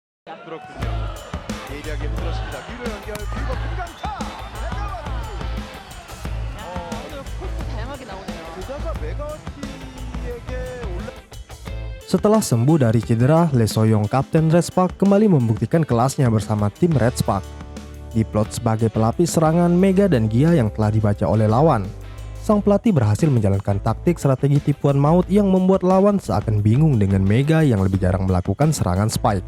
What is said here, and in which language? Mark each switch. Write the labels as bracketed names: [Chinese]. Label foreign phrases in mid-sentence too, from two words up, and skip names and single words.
[Korean] 그렇군요. 예리하게 풀었습니다. 뒤로 연결 그리고 금강타. 오늘 코스 다양하게 나오네요. 게다가 메가와티에게 올라. [Indonesian] Setelah sembuh dari cedera, Lee So-young, Kapten Red Spark, kembali membuktikan kelasnya bersama tim Red Spark. Diplot sebagai pelapis serangan Mega dan Gia yang telah dibaca oleh lawan. Sang pelatih berhasil menjalankan taktik strategi tipuan maut yang membuat lawan seakan bingung dengan Mega yang lebih jarang melakukan serangan spike.